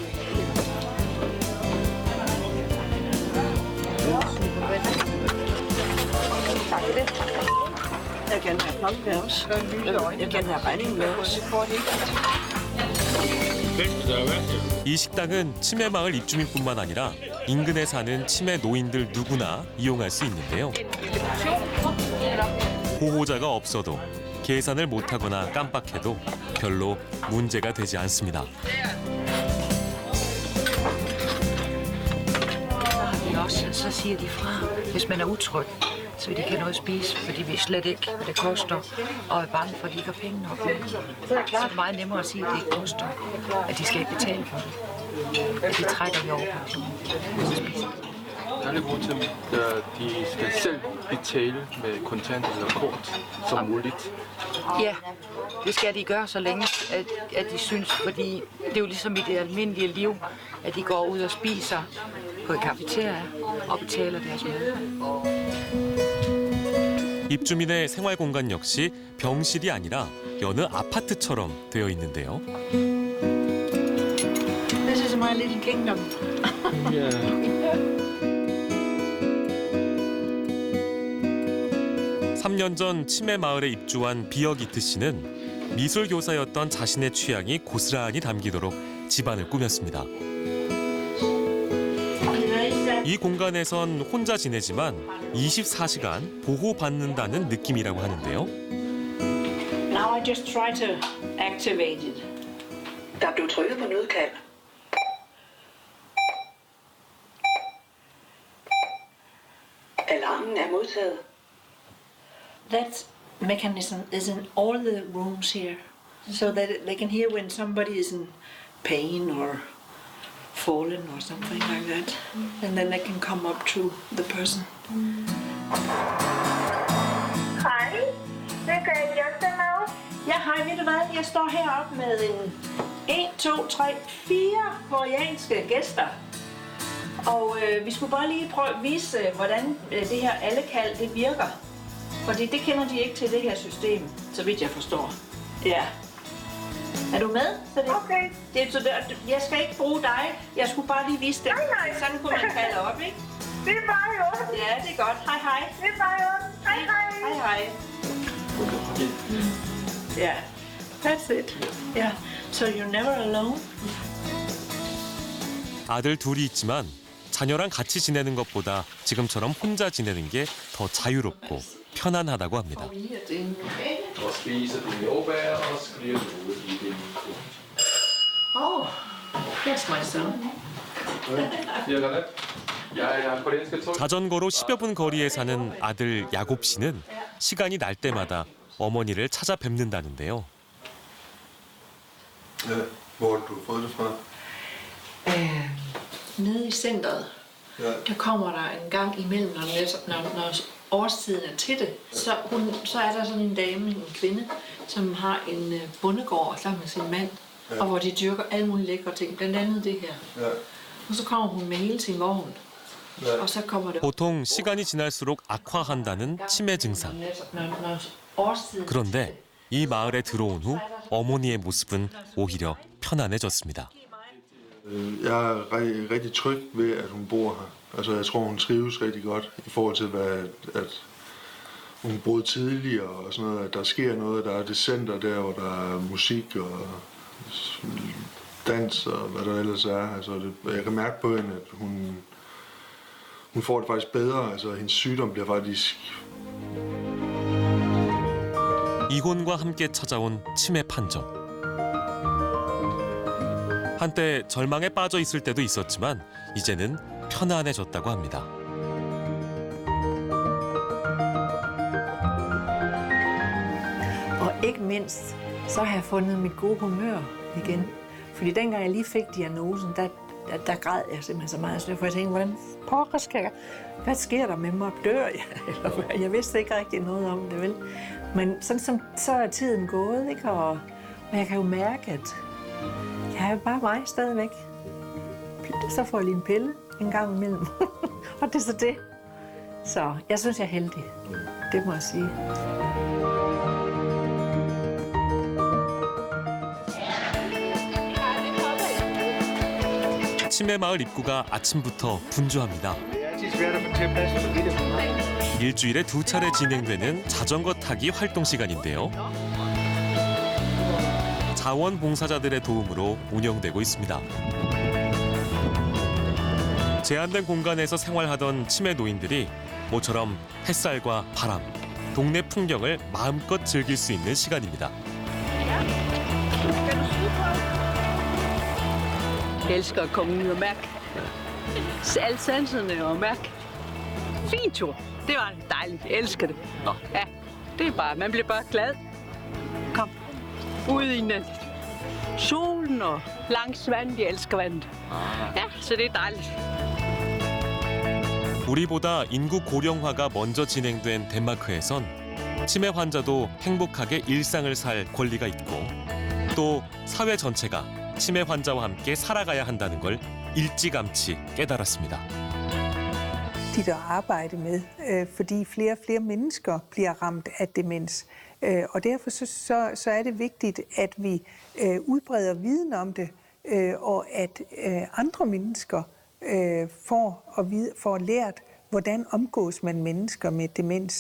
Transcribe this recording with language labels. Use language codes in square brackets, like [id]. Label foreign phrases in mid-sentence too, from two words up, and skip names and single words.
[ko] 이 식당은 치매 마을 입주민뿐만 아니라 인근에 사는 치매 노인들 누구나 이용할 수 있는데요. 보호자가 없어도 계산을 못하거나 깜빡해도 별로 문제가 되지 않습니다. [da] Så siger de fra, hvis man er utryg, så vil de ikke have noget at spise, for de ved slet ikke, hvad det koster, og er bange for, at de ikke har penge nok. Så er det meget nemmere at sige, at det ikke koster, at de skal ikke betale for det. At de trækker i overpensionen. Alle grund til, at de skal selv betale med kontant eller kort som muligt. Ja, det skal de gøre så længe, at de synes, fordi det er jo ligesom i det almindelige liv, at de går ud og spiser på et cafeteria og betaler deres mad. [ko] 입주민의 생활 공간 역시 병실이 아니라 여느 아파트처럼 되어 있는데요. [en] This is my little kingdom. [ko] 3년 전 치매 마을에 입주한 비어기트 씨는 미술 교사였던 자신의 취향이 고스란히 담기도록 집안을 꾸몄습니다. 이 공간에선 혼자 지내지만 24시간 보호받는다는 느낌이라고 하는데요. [en] Now I just try to activate it. [da] Der blev trykket på nødkald. Alarmen er modtaget. [en] That mechanism is in all the rooms here, so that they can hear when somebody is in pain or fallen or something like that, and then they can come up to the person. [da] Hej, hvad kan jeg hjælpe dig med? Ja, hej, ved du hvad? Jeg står heroppe med en 1, 2, 3, 4 koreanske gæster. Og vi skulle bare lige prøve at vise, hvordan det her allekald det virker. Fordi det kender de ikke til det her system, så vidt jeg forstår. Ja. Er du med? Okay. Jeg skal ikke bruge dig. Jeg skulle bare lige vise det. Nej. Sådan kunne man kalde op, ikke? Det er bare i orden. Ja, det er godt. Hej, hej. Det er bare i orden. Hej, hej. Hej, hej. Ja, [en] that's it. Yeah, so you're never alone. [ko] 아들 둘이 있지만 자녀랑 같이 지내는 것보다 지금처럼 혼자 지내는 게 더 자유롭고 편안하다고 합니다. [en] Oh, that's my son. [ko] 자전거로 10여 분 거리에 사는 아들 야곱 씨는 시간이 날 때마다 어머니를 찾아뵙는다는데요. [da] Hvor har du fået det fra? Nede i centret, der kommer der en gang imellem, når årstiden er til det. Så er der sådan en dame, en kvinde, som har en bondegård sammen med sin mand, og hvor de dyrker alle mulige lækre ting, blandt andet det her. Og så kommer hun med hele sin vogn, og så kommer det... [ko] 보통 시간이 지날수록 악화한다는 치매 증상. [da] Når årstiden... [ko] 그런데 이 마을에 들어온 후 어머니의 모습은 오히려 편안해졌습니다. [da] Jeg er rigtig tryg ved, at hun bor her. Altså, jeg tror, hun trives rigtig godt i forhold til, at hun boede tidligere og sådan noget. At der sker noget, der er det center der, hvor der er musik og dans og hvad der ellers er. Altså, jeg kan mærke på hende, at hun får det faktisk bedre. Altså, hendes sygdom bliver faktisk... [ko] 이혼과 함께 찾아온 치매 판정. 한때 절망에 빠져 있을 때도 있었지만 이제는 편안해졌다고 합니다. [da] Og ikke mindst, så har jeg fundet mit gode humør igen. Fordi dengang jeg lige fik diagnosen, der græd jeg simpelthen så meget. For jeg tænkte, hvordan pokker skal jeg? Hvad sker der med mig? Dør jeg? Eller, jeg vidste ikke rigtig noget om det, vel? Men sådan så er tiden gået, ikke? Og jeg kan jo mærke, at jeg er jo bare mig stadigvæk. Så får jeg lige en pille en gang imellem. Og det er så det. Så jeg synes, jeg er heldig. Det må jeg sige. [ko] 치매 마을 입구가 아침부터 분주합니다. 일주일에 2차례 진행되는 자전거 타기 활동 시간인데요. 자원봉사자들의 도움으로 운영되고 있습니다. 제한된 공간에서 생활하던 치매 노인들이 모처럼 햇살과 바람, 동네 풍경을 마음껏 즐길 수 있는 시간입니다. [da] Jeg elsker at komme ud og mærke alle sanserne og mærke. Fin tur. Det var dejligt. Jeg elsker det. Ja, det er bare, man bliver bare glad. Kom ud i solen og langs vandet. Jeg elsker vandet. Ja, så det er dejligt. [ko] 우리보다 인구 고령화가 먼저 진행된 덴마크에선 치매 환자도 행복하게 일상을 살 권리가 있고 또 사회 전체가 치매 환자와 함께 살아가야 한다는 걸 일찌감치 깨달았습니다. [da] At arbejde med, fordi flere og flere mennesker bliver ramt af demens. Og derfor så er det vigtigt, at vi udbreder viden om det, og at andre mennesker får lært, hvordan omgås man mennesker med demens.